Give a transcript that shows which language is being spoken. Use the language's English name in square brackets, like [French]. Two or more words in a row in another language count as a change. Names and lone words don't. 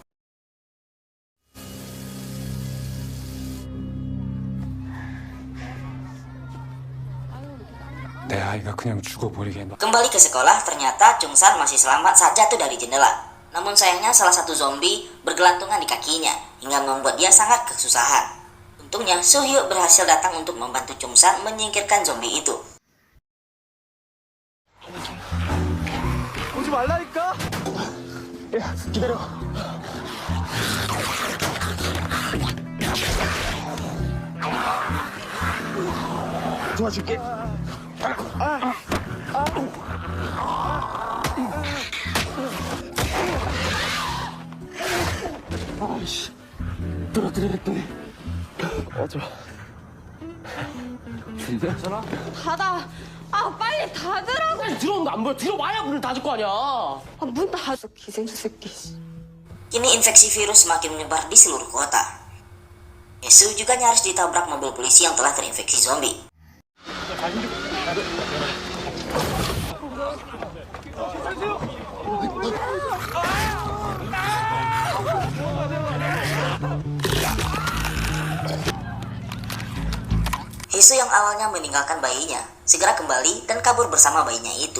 [Indonesian] Kembali ke sekolah, ternyata Chung-san masih selamat saat jatuh dari jendela. Namun sayangnya salah satu zombie bergelantungan di kakinya hingga membuat dia sangat kesusahan. Untungnya Soo-hyuk berhasil datang untuk membantu Chung-san menyingkirkan zombie itu. [Korean] 오지 말라니까. 야, 기다려. 도와줄게. 아이씨, 떨어뜨리랬더니 어쩌. 괜찮아? 닫아. 빨리 닫으라고. 빨리 들어오는 거 안 보여? 들어와야 문을 닫을 거 아니야. 문 닫아. 기생수 새끼. [Indonesian] Kini infeksi virus semakin menyebar di seluruh kota. Hesu juga nyaris ditabrak mobil polisi yang telah terinfeksi zombie. Hesu yang awalnya meninggalkan bayinya, segera kembali dan kabur bersama bayinya itu.